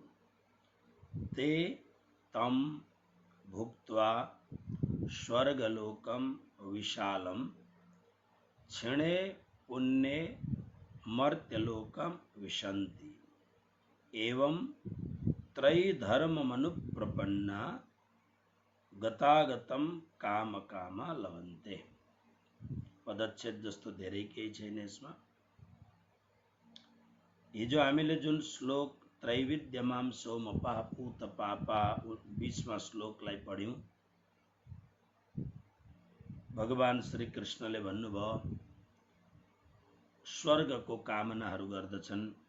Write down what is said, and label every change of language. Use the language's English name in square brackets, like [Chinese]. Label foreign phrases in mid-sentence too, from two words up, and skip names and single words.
[Sanskrit] ते तं भुक्त्वा स्वर्गलोकं विशालं क्षिणे पुण्ये मर्त्यलोकं विशन्ति एवं त्रैधर्ममनुप्रपन्ना गतागतं कामकामा लभन्ते। [Nepali] पदच्छेद जस्तो धेरै केही छैन यसमा। हिजो हामीले जुन श्लोक [Sanskrit] त्रैविध्यमां सोमपः पूतपापा [Nepali] 20वां श्लोकलाई पढ्यौं। भगवान श्री कृष्णले भन्नुभयो स्वर्गको कामनाहरू गर्दछन्।